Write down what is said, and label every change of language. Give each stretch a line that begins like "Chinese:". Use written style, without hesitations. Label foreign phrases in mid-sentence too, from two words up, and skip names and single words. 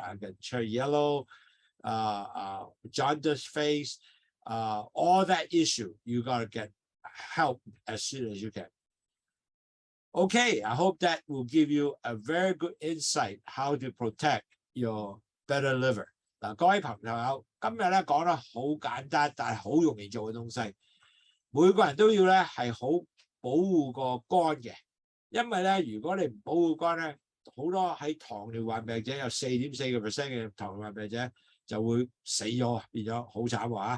English: I got cherry yellow, jaundice face, all that issue. You got to get help as soon as you can. Okay, I hope that will give you a very good insight how to protect your better liver.
Cantonese: 嗱，各位朋友，今日咧講得好簡單，但係好容易做嘅東西。每個人都要咧係好保護個肝嘅，因為咧如果你唔保護肝咧，好多喺糖尿患病者有 4.4% 嘅糖尿患病者就會死咗，變咗好慘喎。